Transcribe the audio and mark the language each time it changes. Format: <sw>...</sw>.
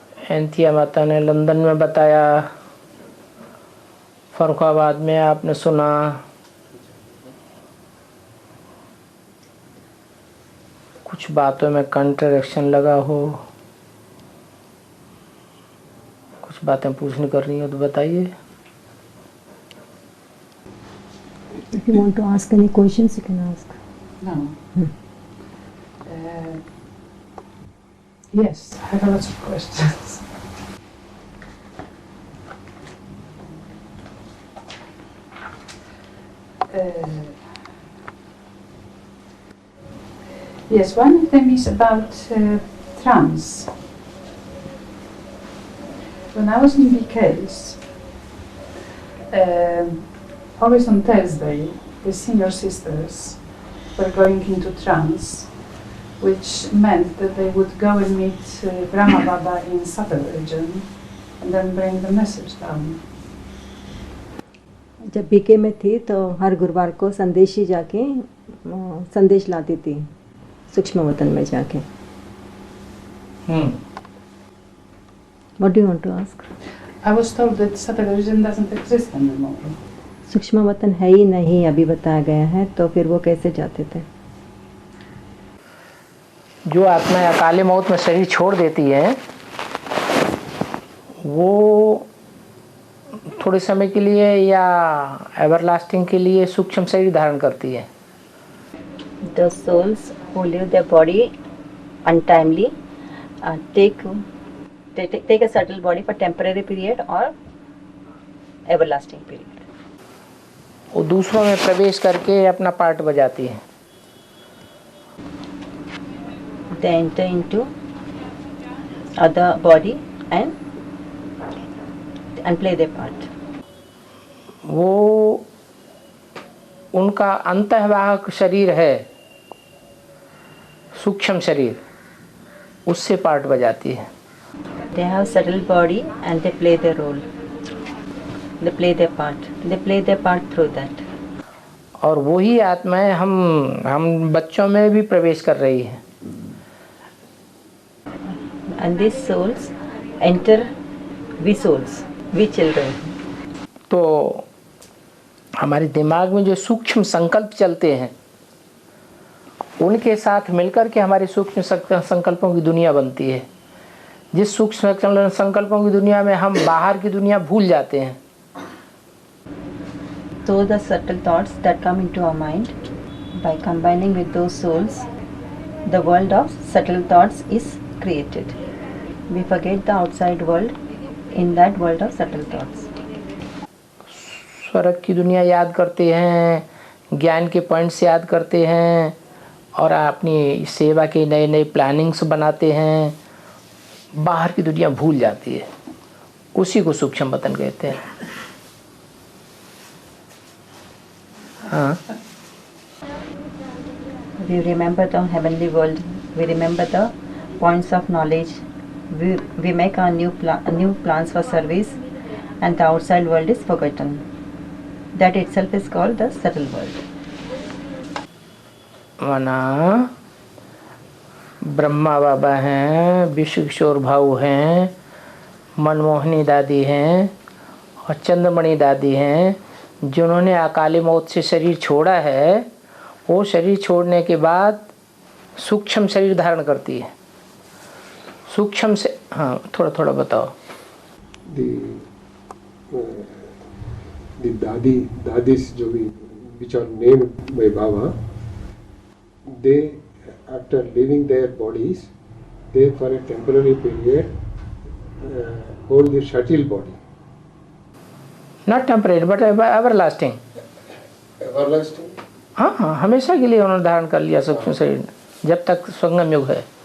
<hi>एंथिया माता ने लंदन में बताया, फर्रुखाबाद में आपने सुना, कुछ बातों में कंट्रडिक्शन लगा हो, कुछ बातें पूछनी करनी हो तो बताइए।</hi> <en>If you want to ask any questions, you can ask. No. Yes, I have lots of questions. Yes, one of them is about trance. When I was in BK's, always on Thursday, the senior sisters were going into trance, which meant that they would go and meet Brahma Baba in subtle region and then bring the message down.</en> <hi>जब BK में थी तो हर गुरुवार को संदेशी जाके संदेश लाती थी सूक्ष्म वतन में जाके।</hi> <en>What do you want to ask? I was told that subtle region doesn't exist anymore.</en> <hi>सूक्ष्म वतन है ही नहीं अभी बताया गया है, तो फिर वो कैसे जाते थे? जो आत्माएं अकाले मौत में शरीर छोड़ देती हैं वो थोड़े समय के लिए या एवरलास्टिंग के लिए सूक्ष्म शरीर धारण करती है।</hi> <en>The souls who leave their body untimely take a subtle body for temporary period or everlasting period.</en> <hi>वो दूसरों में प्रवेश करके अपना पार्ट बजाती है।</hi> <en>They enter into other body and play their part.</en> <hi>वो उनका अंतःवाहक शरीर है, सूक्ष्म शरीर, उससे पार्ट बजाती है।</hi> <en>They have subtle body and they play their role. They play their part. They play their part through that.</en> <hi>और वही आत्माएं हम बच्चों में भी प्रवेश कर रही है।</hi> <en>And these souls enter we souls, we children.</en> <hi>तो हमारे दिमाग में जो सूक्ष्म संकल्प चलते हैं उनके साथ मिलकर के हमारी सूक्ष्म संकल्पों की दुनिया बनती है। जिस सूक्ष्म संकल्पों की दुनिया में हम बाहर की दुनिया भूल जाते हैं।</hi> <en>So the subtle thoughts that come into our mind, by combining with those souls, the world of subtle thoughts is created. We forget the outside world in that world of subtle thoughts.</en> <hi>स्वर्ग की दुनिया याद करते हैं, ज्ञान के points याद करते हैं और अपनी सेवा के नए नए प्लानिंग्स बनाते हैं। बाहर की दुनिया भूल जाती है, उसी को सूक्ष्म वतन कहते हैं। हाँ।</hi> <en>We remember the heavenly world. We remember the points of knowledge. We make our new plans for service, and the outside world is forgotten. That itself is called the subtle world.</en> <hi>माना ब्रह्मा बाबा हैं, विश्व किशोर भाऊ हैं, मनमोहनी दादी हैं और चंद्रमणि दादी हैं, जिन्होंने अकाले मौत से शरीर छोड़ा है। वो शरीर छोड़ने के बाद सूक्ष्म शरीर धारण करती है। सूक्ष्म से हाँ थोड़ा थोड़ा बताओ।</hi> <en>The dadis</en> <hi>जो भी</hi> <en>which are named by Baba, they after leaving their bodies, they for a temporary period hold the subtle body. Not temporary but everlasting. Everlasting.</en> <hi>हाँ हाँ हमेशा के लिए उन्होंने धारण कर लिया सूक्ष्म शरीर, जब तक संगम युग है।</hi>